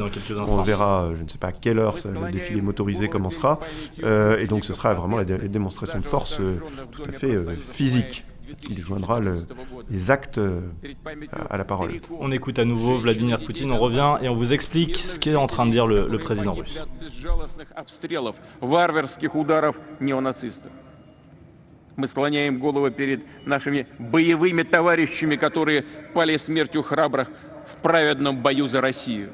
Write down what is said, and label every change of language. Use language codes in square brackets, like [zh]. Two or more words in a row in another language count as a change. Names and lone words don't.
[fr] On verra, je ne sais pas à quelle heure le défilé motorisé commencera, et donc ce sera vraiment la démonstration de force tout à fait physique. Il joindra les actes à la parole. On écoute à nouveau Vladimir Poutine, on revient et on vous explique ce qu'est en train de dire le président russe. [ru] Мы склоняем голову перед нашими боевыми товарищами, которые пали смертью храбрых в праведном бою за Россию.